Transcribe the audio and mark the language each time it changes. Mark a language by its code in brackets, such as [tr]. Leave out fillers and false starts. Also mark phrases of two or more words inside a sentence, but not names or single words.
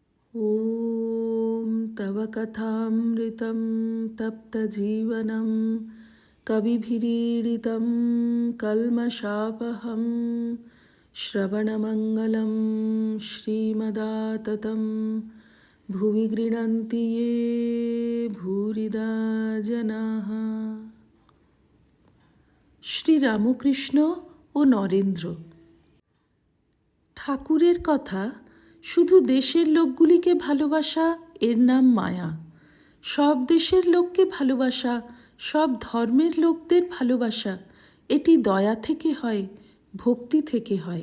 [sa] ॐ तव कथामृतं तप्तजीवनं कविभिरीडितं कल्मषापहं श्रवणमङ्गलं श्रीमदाततं भुवि गृह्णन्ति ये भूरिदा जनाः। [bn] শ্রীরামকৃষ্ণ ও নরেন্দ্র। ঠাকুরের কথা, শুধু দেশের লোকগুলিকে ভালোবাসা এর নাম মায়া। সব দেশের লোককে ভালোবাসা, সব ধর্মের লোকদের ভালোবাসা, এটি দয়া থেকে হয়, ভক্তি থেকে হয়।